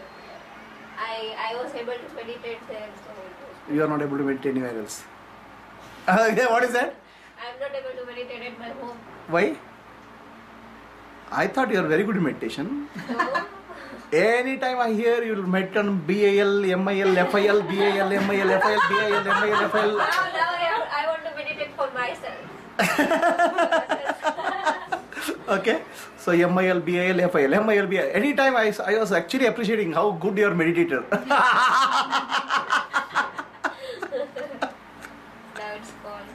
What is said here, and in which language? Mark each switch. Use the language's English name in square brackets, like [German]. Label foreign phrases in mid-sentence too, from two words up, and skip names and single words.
[English] I was able to meditate there, so it was good. You are not able to meditate anywhere else. Okay, what is that? I'm not able to meditate at my home. Why? I thought you are very good in meditation. No. Anytime I hear you will meditate on BAL, MIL, FIL, BAL, MIL, FIL, BAL, MIL, FIL. Now I want to meditate for myself. Okay, so MIL, BAL, FIL, MIL, BAL. Anytime I was actually appreciating how good you are meditator. Now it's gone.